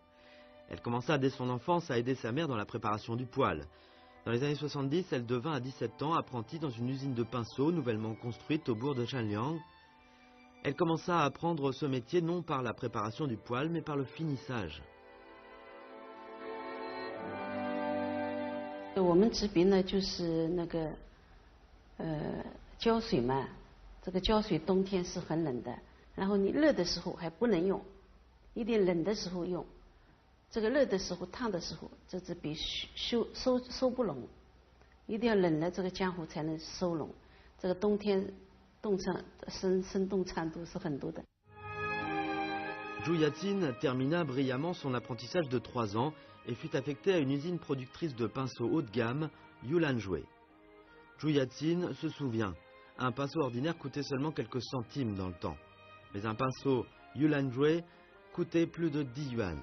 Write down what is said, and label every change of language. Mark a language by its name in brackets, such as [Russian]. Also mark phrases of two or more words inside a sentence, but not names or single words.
[French] Elle commença dès son enfance à aider sa mère dans la préparation du poêle. Dans les années 70, elle devint à 17 ans apprentie dans une usine de pinceaux nouvellement construite au bourg de Shanliang. Elle commença à apprendre ce métier non par la préparation du poêle, mais par le finissage. [Chinese] 我们这边呢，就是那个胶水嘛，这个胶水冬天是很冷的，然后你热的时候还不能用，一定冷的时候用。这个热的时候、烫的时候，这支笔收不拢，一定要冷了这个浆糊才能收拢。这个冬天生冻长度是很多的。 [French] Zhu Yatin termina brillamment son apprentissage de 3 ans et fut affectée à une usine productrice de pinceaux haut de gamme, Yulanjue. Zhu Yatin se souvient, un pinceau ordinaire coûtait seulement quelques centimes dans le temps. Mais un pinceau Yulanjue coûtait plus de 10 yuan.